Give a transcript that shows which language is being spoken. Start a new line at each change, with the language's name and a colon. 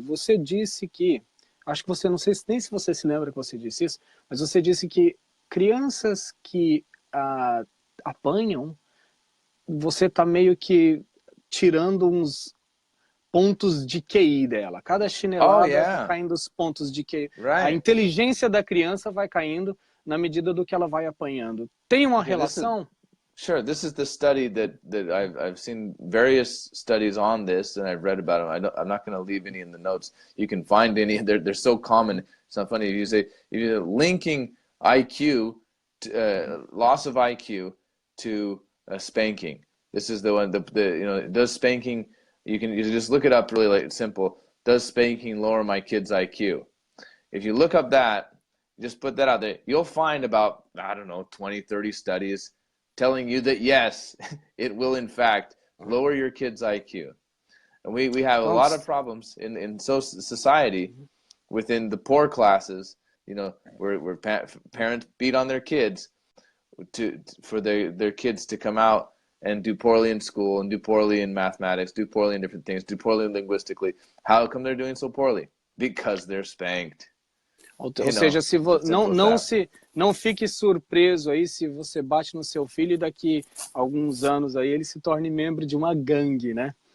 Portuguese: Você disse que, acho que você, não sei nem se você se lembra que você disse isso, mas você disse que crianças que apanham, você está meio que tirando uns pontos de QI dela. Cada chinelada vai caindo os pontos de QI.
English: Right.
Portuguese: A inteligência da criança vai caindo na medida do que ela vai apanhando. Tem uma relação?
English: Sure. This is the study that I've seen various studies on this, and I've read about them. I'm not going to leave any in the notes. You can find any. They're so common. It's not funny. You say you're linking IQ, loss of IQ, to spanking. This is the one. Does spanking? You just look it up really simple. Does spanking lower my kid's IQ? If you look up that, just put that out there, you'll find about, 20, 30 studies telling you that yes, it will in fact lower your kid's IQ. And we have a lot of problems in society within the poor classes, where parents beat on their kids for their kids to come out and do poorly in school, and do poorly in mathematics, do poorly in different things, do poorly linguistically. How come they're doing so poorly? Because they're spanked.
Portuguese: Ou seja, se não fique surpreso aí se você bate no seu filho e daqui a alguns anos aí ele se torne membro de uma gangue, né?